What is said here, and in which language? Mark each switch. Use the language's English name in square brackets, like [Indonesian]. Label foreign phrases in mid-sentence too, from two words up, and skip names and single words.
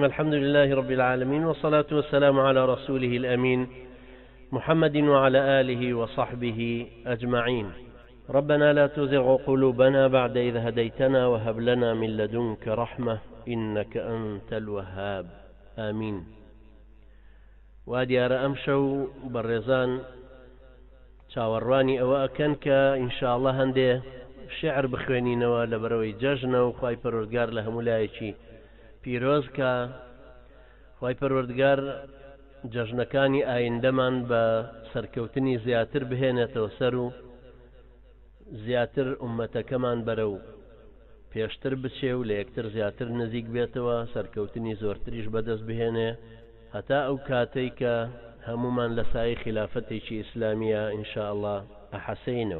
[Arabic] الحمد لله رب العالمين، والصلاة والسلام على رسوله الأمين محمد وعلى آله وصحبه أجمعين. ربنا لا تزغ قلوبنا بعد إذ هديتنا وهب لنا من لدنك رحمة إنك أنت الوهاب، آمين. [Central Kurdish] واديار أمشو بالرزان چاوەڕوانی ئەوە ئەکەن کە ئینشاءڵڵا هەندێ شعر بخوێنینەوە لە بەرەوەی جەژنە و خوای پەروەردگار لە هەموو لایەکی پیرۆز کە خوای پەروەردگار جەژنەکانی ئایندەمان بە سەرکەوتنی زیاتر بهێنێتەوە سەر و زیاتر ئومەتەکەمان بەرەو پێشتر بچێ و لە یەکتر زیاتر نزیک بێتەوە، سەرکەوتنی زۆرتریش بەدەست بهێنێ هەتا ئەو کاتەی کە هەمومان لە سایه خلافەتێکی ئیسلامیە ئینشاءڵڵا ئەحەسەینەوە.